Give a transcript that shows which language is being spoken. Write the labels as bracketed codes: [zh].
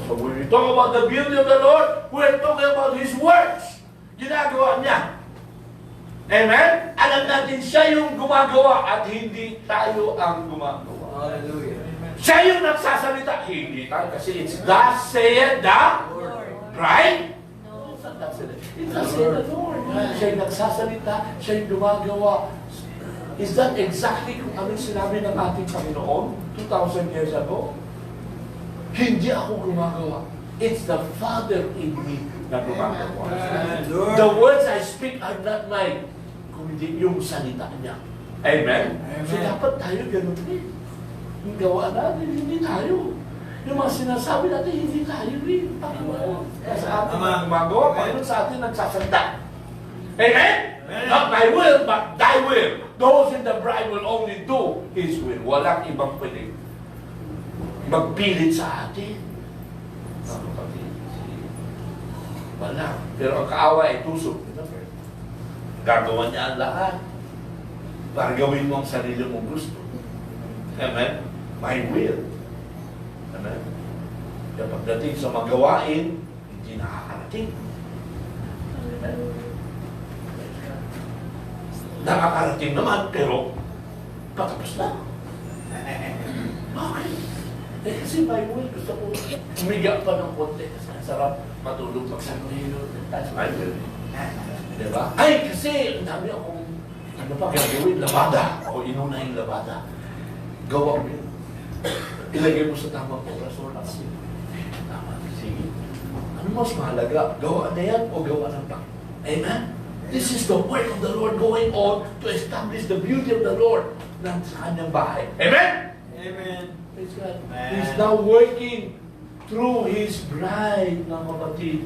[en] So when we talk about the beauty of the Lord, we're talking about His works. [tl] Ginagawa niya. Amen? Alam natin siya yung gumagawa at hindi tayo ang gumagawa. Hallelujah. Siya yung nagsasalita. Hindi tayo kasi [en] it's thus saith the Lord. Right? No. It's thus saith the Lord. [tl] Siya yung nagsasalita. Siya yung gumagawa. [en] Is that exactly [tl] kung anong sinabi ng ating Panginoon [en] 2,000 years ago? [tl] Hindi ako gumagawa. [en] It's the Father in me [tl] na gumagawa. [en] The words I speak are not mine, [tl] kundi yung salita niya. [en] Amen? Amen. [tl] So dapat tayo ganun rin. Yung gawa natin, hindi tayo. Yung mga sinasabi natin, hindi tayo rin. Panginoon. Sa atin ang gumagawa, Panginoon sa atin nagsasanda. Amen? Amen. [en] Not my will, but thy will. Those in the bride will only do His will. [tl] Walang ibang pwede magpilit sa atin. Mga kapatid, wala. Pero ang kaawa ay tusok. Gagawa niya ang lahat para gawin mo ang sarili mong gusto. Amen? [en] My will. [tl] Amen? Kaya pagdating sa magawain, hindi nakakarating. Amen? Nakakarating naman, pero patapos na. Okay. Eh kasi [en] my will, [tl] gusto ko umiga pa ng konti. Kasi ang sarap matulog pag sa Panginoon. [en] That's my will. [tl] Diba? Ay, kasi ang dami akong ano pa gagawin, labada. O inuna yung labada. Gawa mo yun. Ilagay mo sa tamang oras o kasi. Tama. Sige. Ano mas mahalaga? Gawa na yan o gawa ng Panginoon? Amen? [en] This is the work of the Lord going on to establish the beauty of the Lord [tl] sa kanyang bahay. Amen? Amen. [en] Praise God. Amen. He's now working through His bride, [tl] mga kapatid.